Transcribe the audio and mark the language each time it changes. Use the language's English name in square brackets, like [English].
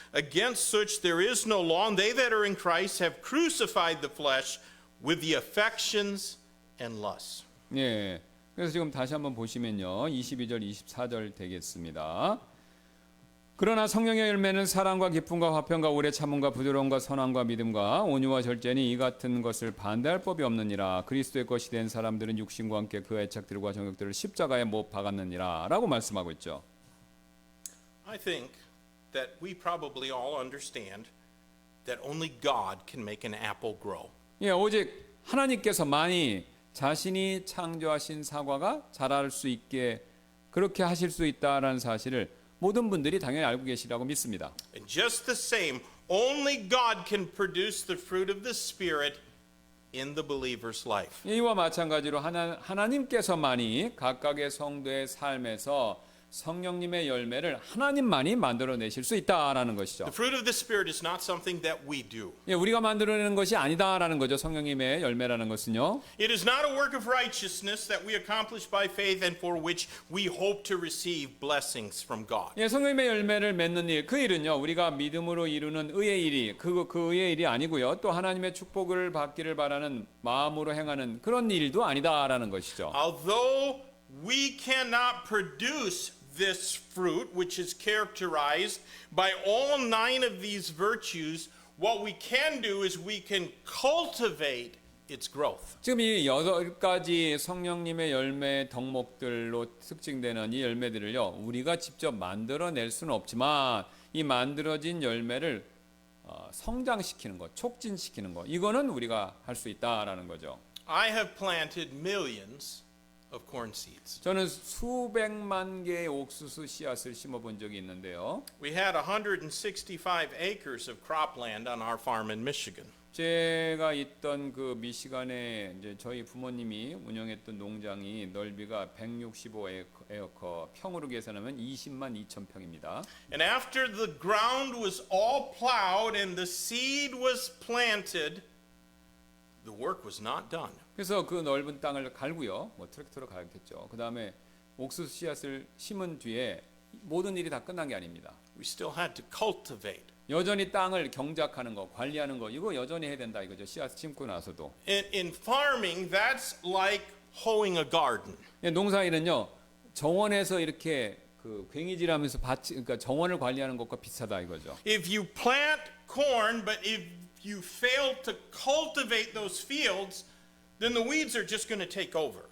[English] Against such there is no law. And they that are in Christ have crucified the flesh with the affections and lusts. [Korean] 예, 그래서 지금 다시 한번 보시면요, 22절, 24절 되겠습니다. 그러나 성령의 열매는 사랑과 기쁨과 화평과 오래 참음과 부드러움과 선함과 믿음과 온유와 절제니 이 같은 것을 반대할 법이 없느니라. 그리스도의 것이 된 사람들은 육신과 함께 그 애착들과 정욕들을 십자가에 못 박았느니라 라고 말씀하고 있죠. [English] I think that we probably all understand that only God can make an apple grow. [Korean] 예, 오직 하나님께서만이 자신이 창조하신 사과가 자랄 수 있게 그렇게 하실 수 있다라는 사실을 모든 분들이 당연히 알고 계시라고 믿습니다. [English] And just the same, only God can produce the fruit of the Spirit in the believer's life. [Korean] 이와 마찬가지로 하나님께서만이 각각의 성도의 삶에서 성령님의 열매를 하나님만이 만들어내실 수 있다라는 것이죠. [English] The fruit of the Spirit is not something that we do. [Korean] 예, 우리가 만들어내는 것이 아니다라는 거죠. 성령님의 열매라는 것은요. [English] It is not a work of righteousness that we accomplish by faith and for which we hope to receive blessings from God. [Korean] 예, 성령님의 열매를 맺는 일, 그 일은요. 우리가 믿음으로 이루는 의의 일이 그 의의 일이 아니고요. 또 하나님의 축복을 받기를 바라는 마음으로 행하는 그런 일도 아니다라는 것이죠. [English] Although we cannot produce this fruit, which is characterized by all 9 of these virtues, what we can do is we can cultivate its growth. [Korean] 지금 이 8가지 성령님의 열매 덕목들로 특징되는 이 열매들을요. 우리가 직접 만들어낼 수는 없지만 이 만들어진 열매를 성장시키는 것, 촉진시키는 것, 이거는 우리가 할 수 있다라는 거죠. [English] I have planted millions of corn seeds. [Korean] 저는 수백만 개의 옥수수 씨앗을 심어본 적이 있는데요. [English] We had 165 acres of cropland on our farm in Michigan. [Korean] 제가 있던 그 미시간에 이제 저희 부모님이 운영했던 농장이 넓이가 165에커, 평으로 계산하면 20만 2천 평입니다. [English] And after the ground was all plowed and the seed was planted, the work was not done. [Korean] 그래서 그 넓은 땅을 갈고요. 뭐 트랙터로 갈겠죠. 그 다음에 옥수수 씨앗을 심은 뒤에 모든 일이 다 끝난 게 아닙니다. [English] We still had to cultivate. [Korean] 여전히 땅을 경작하는 거, 관리하는 거 이거 여전히 해야 된다 이거죠. 씨앗 심고 나서도. [English] In farming, that's like hoeing a garden. [Korean] 농사일은요. 정원에서 이렇게 그 괭이질하면서 그러니까 정원을 관리하는 것과 비슷하다 이거죠. [English] If you plant corn, but if you fail to cultivate those fields, then the weeds are just going to take over.